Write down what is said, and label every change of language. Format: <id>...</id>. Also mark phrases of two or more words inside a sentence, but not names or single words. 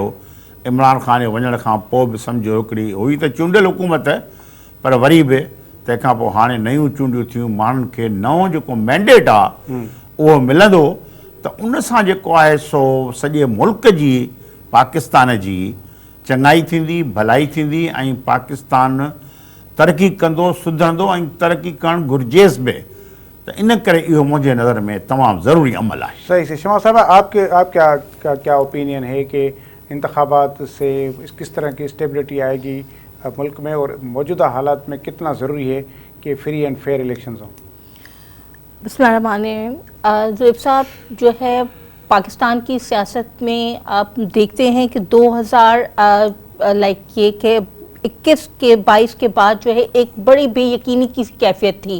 <sd>इमरान ख़ान जे वञण खां पोइ बि सम्झो हिकिड़ी हुई त चूंडियल हुकूमत, पर वरी बि तंहिंखां पोइ हाणे नयूं चूंडियूं थियूं, माण्हुनि खे नओं जेको मैंडेट आहे उहो मिलंदो, त उन सां जेको आहे सो सॼे मुल्क जी, पाकिस्तान जी चङाई थींदी, भलाई थींदी ऐं पाकिस्तान तरक़ी कंदो, सुधरंदो ऐं तरक़ी करणु घुरिजेसि बि।</sd> <ur>تو ان کرے</ur> <sd>इहो मुंहिंजे नज़र में तमामु ज़रूरी अमल आहे.</sd> <ur>صحیح سے شما صاحب آپ کیا اوپینین ہے کہ انتخابات سے کس طرح کی اسٹیبلٹی آئے گی ملک میں اور موجودہ حالات میں کتنا ضروری ہے کہ</ur> <en>free and fair elections</en> <ur>ہوں؟</ur> <ar>بسم اللہ الرحمن الرحیم.</ar> <ur>زویب صاحب جو ہے پاکستان کی سیاست میں آپ دیکھتے ہیں کہ 2000 یہ کہ 21 کے 22 کے بعد جو ہے ایک بڑی بے یقینی کی کیفیت تھی.</ur>